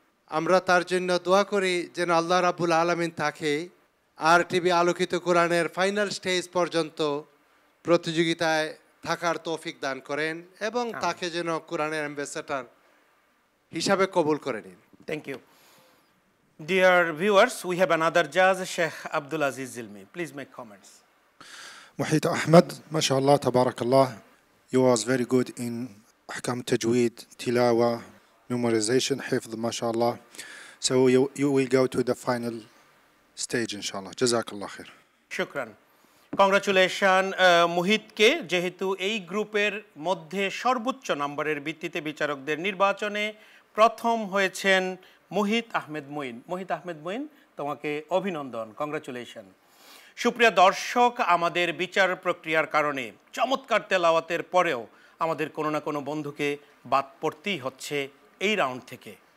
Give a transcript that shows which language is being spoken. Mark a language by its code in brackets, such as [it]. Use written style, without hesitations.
[bn] আমরা তার জন্য দোয়া করি যেন আল্লাহ রাব্বুল আলামিন তাকে RTV আলোকিত কোরআনের ফাইনাল স্টেজ পর্যন্ত প্রতিযোগিতায় থাকার তৌফিক দান করেন এবং তাকে যেন কোরআনের অ্যাম্বাসেডর হিসাবে কবুল করে নিন। [en] Thank you. Dear viewers, we have another judge, Sheikh Abdul Aziz Zilmi. Please make comments. [ar] محيط أحمد ما شاء الله تبارك الله. [en] You was very good in [ar] أحكام تجويد, تلاوة, memorization, حفظ ما شاء الله. [en] So you will go to the final stage [ar] إن شاء الله. جزاك الله خير. শুকরান। [bn] Congratulation মুহিতকে, যেহেতু এই গ্রুপের মধ্যে সর্বোচ্চ নম্বরের ভিত্তিতে বিচারকদের নির্বাচনে প্রথম হয়েছেন মুহিত আহমেদ মঈন। মুহিত আহমেদ মঈন, তোমাকে অভিনন্দন, কংগ্রাচুলেশন। সুপ্রিয় দর্শক, আমাদের বিচার প্রক্রিয়ার কারণে চমৎকার তেলাওয়াতের পরেও আমাদের কোনো না কোনো বন্ধুকে বাদ পড়তেই হচ্ছে এই রাউন্ড থেকে।